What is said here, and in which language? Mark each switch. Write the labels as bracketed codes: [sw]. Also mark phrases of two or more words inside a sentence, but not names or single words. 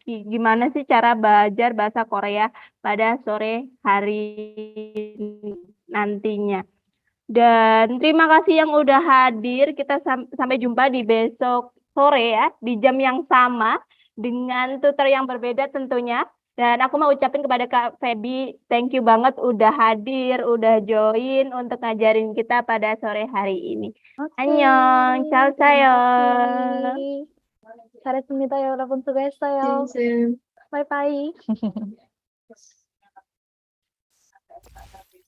[id] Gimana sih cara belajar bahasa Korea pada sore hari nantinya. Dan terima kasih yang udah hadir. Kita sampai jumpa di besok sore ya, di jam yang sama dengan tutor yang berbeda tentunya. Dan aku mau ucapin kepada Kak Feby, [en] thank you [id] banget udah hadir, udah join untuk ngajarin kita pada sore hari ini. [it] Annyeong, ciao, ciao. [ko] 잘했습니다, 여러분. 수고했어요. 쌤. 바이바이.